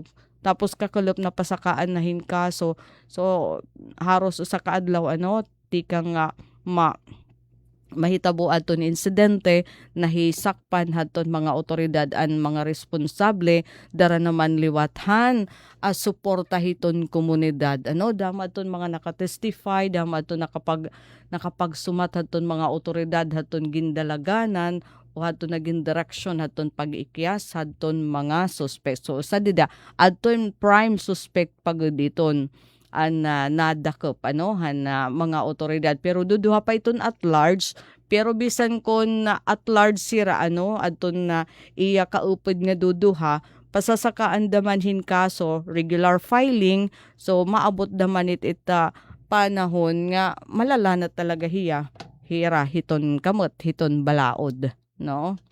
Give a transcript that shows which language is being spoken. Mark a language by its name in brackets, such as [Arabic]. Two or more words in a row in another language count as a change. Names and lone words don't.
[Waray] Tapos kakulop na pasakaan na hinkaso. So haros usa ka adlaw ano tika nga mahitabo adton insidente nahisakpan hadton mga otoridad an mga responsable dara naman liwathan suporta hiton komunidad ano damadton mga nakatestify damadton nakapagsumat hadton mga otoridad hadton gindalaganan o hadton naging direksyon hadton pag-ikyas hadton mga suspect. So sa dida adton [English] prime suspect [Waray] pagditon an nadakop ano mga otoridad pero duduha pa iton [English] at large [Waray] pero bisan kon [English] at large [Waray] sira ano adton na iya kaupod nga duduha pasasakaan damanhin kaso [English] regular filing [Waray] so maabot daman ita panahon nga malala na talaga hira hiton kamot hiton balaod no.